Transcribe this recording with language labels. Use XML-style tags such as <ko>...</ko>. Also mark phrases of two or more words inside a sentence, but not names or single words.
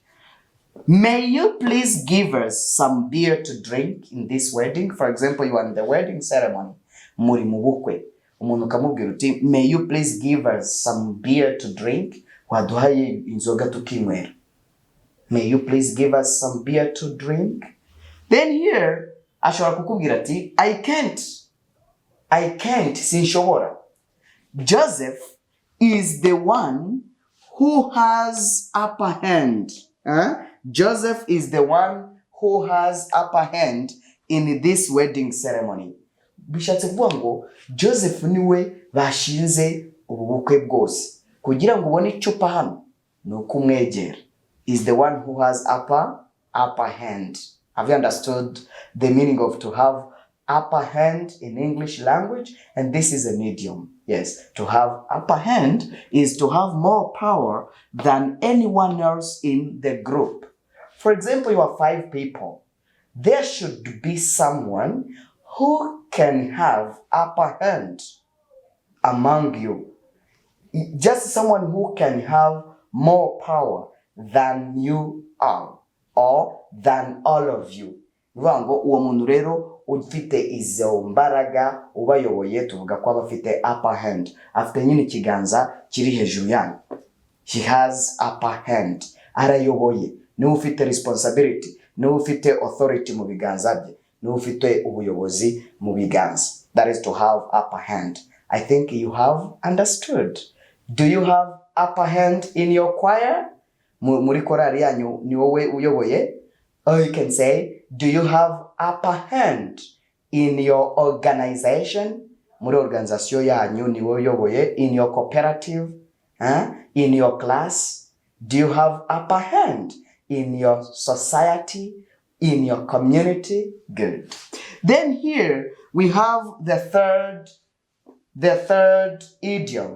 <en>May you please give us some beer to drink in this wedding? For example, you are in the wedding ceremony.</en> <rw>Muri mu bukwe. Umuntu ukamubwira uti,</rw> <en>may you please give us some beer to drink?</en> <rw>Waduhaye inzoga tukinywera.</rw> <en>May you please give us some beer to drink? Then here,</en> <rw>ashobora kukubwira ati,</rw> <en>I can't, sinshobora. Joseph is the one who has upper hand. Joseph is the one who has upper hand in this wedding ceremony.</en> <rw>Bishatse kuvuga ngo Joseph niwe bashinze ubukwe bwose. Kugira ngo ubone icupa hano nuko umwegera.</rw> <en>Is the one who has upper hand. Have you understood the meaning of to have upper hand in English language? And this is an idiom. Yes, to have upper hand is to have more power than anyone else in the group. For example, you are 5 people. There should be someone who can have upper hand among you. Just someone who can have more power than you are or than all of you.</en> <rw>Uwo muntu rero ufite izo mbaraga ubayoboye tuvuga ko abafite</rw> <en>upper hand.</en> <rw>Afite nyine ikiganza kiri hejuru yanyu.</rw> <en>He has upper hand.</en> <rw>Arayoboye. Niwe ufite responsibility. Niwe ufite authority mu biganza bye. Niwe ufite ubuyobozi mu biganza.</rw> <en>That is to have upper hand. I think you have understood. Do you have upper hand in your choir?</en> <rw>Muri korari yanyu ni wowe uyoboye?</rw> <en>Or you can say, do you have upper hand in your organization?</en> <rw>Muri organization yanyu ni wowe uyoboye?</rw> <en>In your cooperative? In your class? Do you have upper hand in your society? In your community? Good. Then here we have the third idiom.</en>